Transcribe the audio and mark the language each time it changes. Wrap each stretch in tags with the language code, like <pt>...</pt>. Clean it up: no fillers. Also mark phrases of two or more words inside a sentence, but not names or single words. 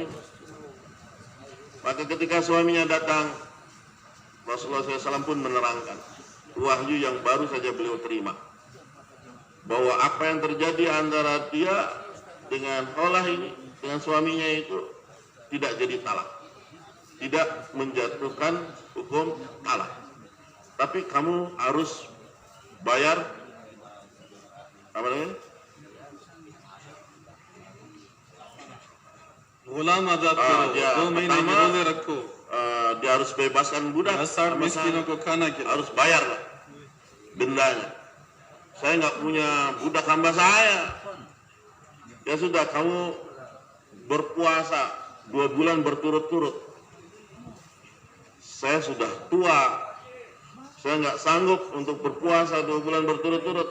<id>Maka ketika suaminya datang, Rasulullah SAW pun menerangkan wahyu yang baru saja beliau terima, bahwa apa yang terjadi antara dia dengan kholah ini, dengan suaminya itu tidak jadi talak, tidak menjatuhkan hukum talak, tapi kamu harus bayar apa namanya?</id> <hi>गुलाम आजाद करो,</hi> <id>dia</id> <hi>2 महीने के</hi> <id>pertama,</id> <hi>रोजे रखो,</hi> <id>dia harus bebaskan budak,</id> <hi>60 मिस्किनों को खाना खिलाओ.</hi> <id>harus bayar lah dendanya. Saya nggak punya budak hamba saya. Ya sudah, kamu berpuasa 2 bulan berturut-turut. Saya sudah tua, saya nggak sanggup untuk berpuasa 2 bulan berturut-turut.</id>